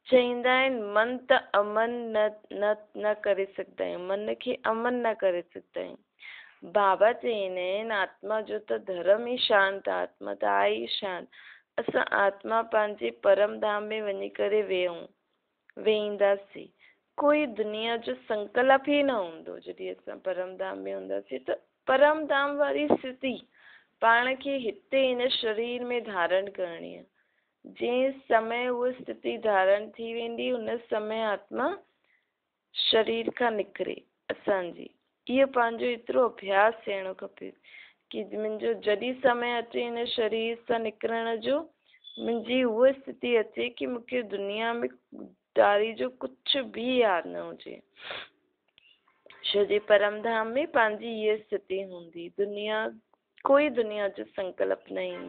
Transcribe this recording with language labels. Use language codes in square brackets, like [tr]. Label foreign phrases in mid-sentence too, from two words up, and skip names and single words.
[sd] चईंदा आहिनि मन त अमन न न न करे सघंदा आहियूं, मन खे अमन न करे सघंदा आहियूं। बाबा चईंदा आहिनि आत्मा जो त धर्म ई शांत, आत्मा त आहे ई शांत। असां आत्मा पंहिंजे परम धाम में वञी करे वेहींदासीं। कोई दुनिया जो संकल्प ई न हूंदो। जॾहिं असां परम धाम में हूंदासीं त परम धाम वारी स्थिति पाण खे हिते हिन शरीर में धारण करणी आहे। जंहिं समय उहा स्थिति धारण थी वेंदी उन समय आत्मा शरीर खां निकिरे असांजी। इहो पंहिंजो एतिरो अभ्यास थियणो खपे कि मुंहिंजो जॾहिं समय अचे हिन शरीर सां निकिरण जो, मुंहिंजी उहा स्थिति अचे कि मूंखे दुनिया में दारी जो कुझु बि यादि न हुजे। छो जे परम धाम में पंहिंजी इहा स्थिति हूंदी, कोई दुनिया जो संकल्प न ईंदो।